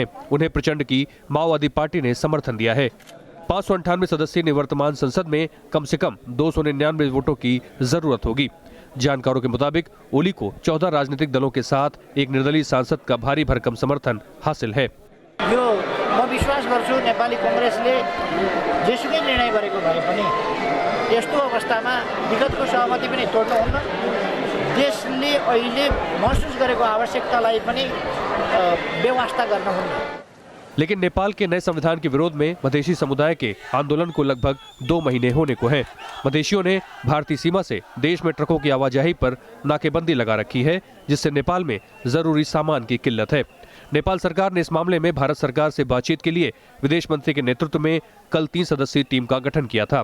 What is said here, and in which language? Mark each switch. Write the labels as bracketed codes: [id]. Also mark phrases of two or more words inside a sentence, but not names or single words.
[hi] उन्हें प्रचंड की माओवादी पार्टी ने समर्थन दिया है। 598 सदस्यीय निवर्तमान संसद में कम से कम 299 वोटों की जरूरत होगी। जानकारों के मुताबिक ओली को 14 राजनीतिक दलों के साथ एक निर्दलीय सांसद का भारी भरकम समर्थन हासिल है। [ne] म विश्वास गर्छु नेपाली कांग्रेसले जेसुकै निर्णय गरेको भए पनि यस्तो अवस्थामा विगतको सहमति पनि तोड्नुहुन्न। देशले अहिले महसुस गरेको आवश्यकतालाई पनि बेवास्ता गर्नुहुन्न। [hi] लेकिन नेपाल के नए संविधान के विरोध में मधेशी समुदाय के आंदोलन को लगभग 2 महीने होने को हैं। मधेशियों ने भारतीय सीमा से देश में ट्रकों की आवाजाही पर नाकेबंदी लगा रखी है, जिससे नेपाल में जरूरी सामान की किल्लत है। नेपाल सरकार ने इस मामले में भारत सरकार से बातचीत के लिए विदेश मंत्री के नेतृत्व में कल 3 सदस्यीय टीम का गठन किया था।